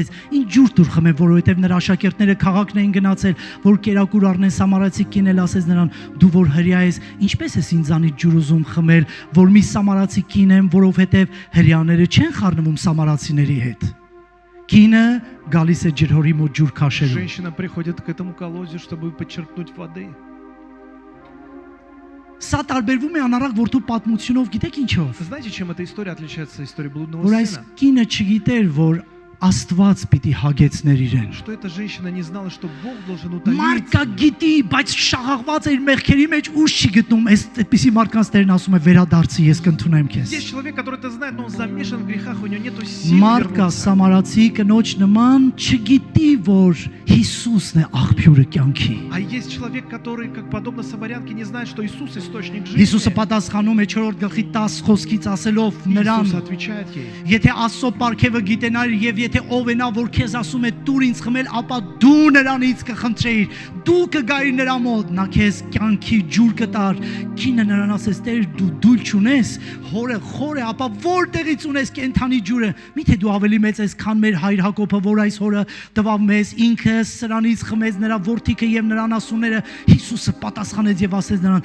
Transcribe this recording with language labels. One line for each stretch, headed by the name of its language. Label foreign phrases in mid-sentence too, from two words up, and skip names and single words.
Armenian: «Ինչ ջուր դուր խմեմ, որովհետեւ նրա աշակերտները քաղաքն էին գնացել, որ կերակուր առնեն»։ Սամարացի կինն էլ ասեց նրան. «Դու որ հրյա ես, ինչպես ես ինձանից ջուր ուզում խմել, որ մի Սամարացի կին եմ, որովհետև հрьяաները չեն խառնվում սամարացիների հետ»։ Կինը գալիս է ջրհորի մոտ ջուր քաշելու։
Russian: Женщина приходит к этому колодцу, чтобы подчерпнуть воды.
Armenian: Սա տարբերվում է անառակ որդու պատմությունով, գիտեք ինչով։
Russian: Знаете, чем эта история отличается от истории блудного
Armenian: Որ այս
Russian: сына?
Armenian: կինը չգիտեր, որ Աստված պիտի հագեցներ իրեն։
Russian: Что эта женщина не знала, что Бог должен утолить.
Armenian: Մարդկա գիտի, բայց շաղաղված է իր մեղքերի մեջ, ուժ չի գտնում։ Այդպիսի մարդկանց Տերն ասում է վերադարձի, ես կընդունեմ քեզ։
Russian: Есть человек, который это знает, но он замешан в грехах, у него нету сил
Armenian: Մարդկա
Russian: вернуться.
Armenian: սամարացի կնոջ նման չգիտի, որ Հիսուսն է աղբյուրը կյանքի։
Russian: А есть человек, который, как подобно самарянке, не знает, что Иисус источник жизни.
Armenian: Հիսուսը պատասխանում է 4-րդ գլխի 10 խոսքից ասելով նրան.
Russian: Иисус отвечает ей.
Armenian: Եթե Աստծո պարգևը գիտենար եւ եթե ով է նա, որ քեզ ասում է դուր ինձ խմել, ապա դու նրանից կխնդրեիր, դու կգայիր նրա մոտ, նա քեզ կյանքի ջուր կտար։ Կինը նրան ասեց. «Տեր, դու դուլ չունես, հորը խոր է, ապա որտեղից ունես կենթանի ջուրը։ Միթե դու ավելի մեծ ես, քան մեր հայր Հակոբը, որ այս հորը տվավ մեզ, ինքը սրանից խմեց նրա որդիքը եւ նրան ասունները»։ Հիսուսը պատասխանեց եւ ասեց նրան.